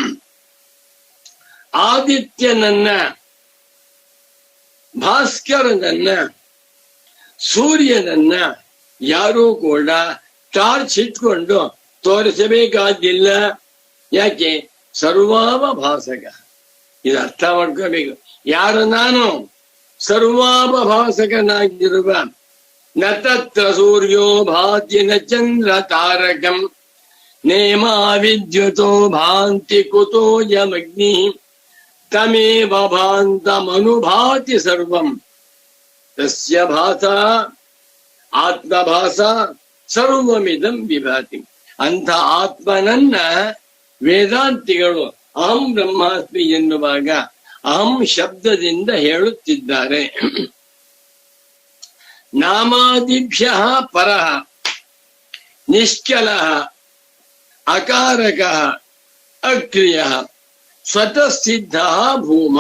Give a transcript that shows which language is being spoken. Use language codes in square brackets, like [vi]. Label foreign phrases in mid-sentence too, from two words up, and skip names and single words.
[kn] ಆದಿತ್ಯನನ್ನ, ಭಾಸ್ಕರನನ್ನ, ಸೂರ್ಯನನ್ನ ಯಾರೂ ಕೂಡ ಟಾರ್ಚ್ ಇಟ್ಕೊಂಡು ತೋರಿಸಬೇಕಾಗಿಲ್ಲ. ಯಾಕೆ? ಸರ್ವಾವಭಾಸಕ. ಇದು ಅರ್ಥ ಮಾಡ್ಕೋಬೇಕು. ಯಾರು ನಾನು? ಸರ್ವಾವಭಾಸಕನಾಗಿರುವ. [sa] ನ ತತ್ರ ಸೂರ್ಯೋ ಭಾತಿ ನ ಚಂದ್ರ ತಾರಕಂ ನೇಮ ವಿದ್ಯುತೋ ಭಾಂತಿ ಕುತೋ ಯಮಗ್ನಿ ತಮೇವ ಭಾಂತಮನುಭಾತಿ ಸರ್ವಂ ತಸ್ಯ ಭಾಸ ಆತ್ಮಭಾಸ ಸರ್ವಮಿದಂ ವಿಭಾತಿ. [kn] ಅಂಥ ಆತ್ಮನನ್ನ ವೇದಾಂತಿಗಳು [sa] ಅಹಂ ಬ್ರಹ್ಮಾಸ್ಮಿ [kn] ಎನ್ನುವಾಗ ಅಹಂ ಶಬ್ದದಿಂದ ಹೇಳುತ್ತಿದ್ದಾರೆ. [sa] ನಾಮಾದಿಭ್ಯ ಪರಃ ನಿಶ್ಚಲಃ ಅಕಾರಕಃ ಅಕ್ರಿಯಃ ಸ್ವತಃ ಸಿದ್ಧ ಭೂಮಾ.